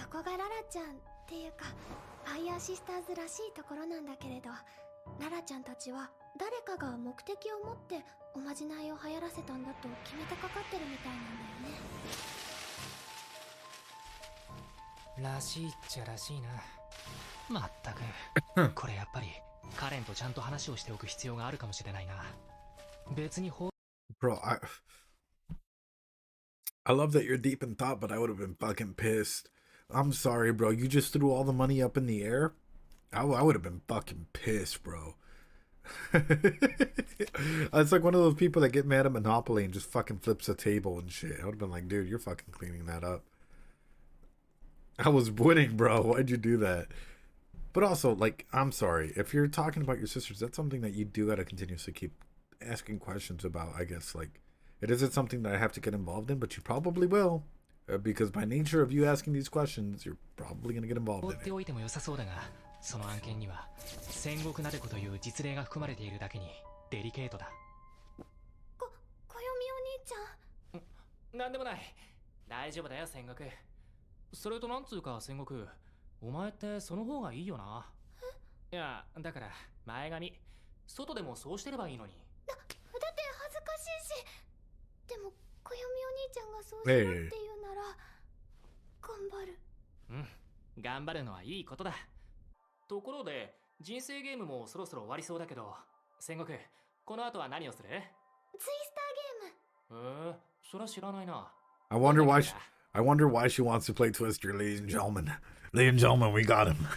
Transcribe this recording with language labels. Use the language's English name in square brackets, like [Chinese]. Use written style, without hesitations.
[Japanese] そこがララちゃんっていうかファイヤーシスターズらしいところなんだけれど、ララちゃんたちは誰かが目的を持っておまじないを流行らせたんだと決めてかかってるみたいなんだよね。らしいっちゃらしいな。まったくこれやっぱりカレンとちゃんと話をしておく必要があるかもしれないな。別に [English] Bro, I love that you're deep in thought, but I would have been fucking pissed. I'm sorry, bro. You just threw all the money up in the air? I would have been fucking pissed, bro. It's like one of those people that get mad at Monopoly and just fucking flips a table and shit. I would have been like, dude, you're fucking cleaning that up. I was winning, bro. Why'd you do that? But also, like, I'm sorry. If you're talking about your sisters, that's something that you do gotta continuously keep asking questions about, I guess. Like, it isn't something that I have to get involved in, but you probably will. Because by nature of you asking these questions, you're probably gonna get involved in it. [Japanese] 放っておいても良さそうだが、その案件には戦国なでこという実例が含まれているだけにデリケートだ。小読みお兄ちゃん。なんでもない。大丈夫だよ戦国。それとなんつうか戦国、お前ってその方がいいよな。いやだから前髪外でもそうしてればいいのに。だって恥ずかしいし。でも小読みお兄ちゃんがそうしろって言うなら頑張る。頑張るのはいいことだ。ところで人生ゲームもそろそろ終わりそうだけど、戦国この後は何をする？ツイスターゲーム。それは知らないな。 [English] I wonder why she wants to play Twister, ladies and gentlemen. Ladies and gentlemen, we got him.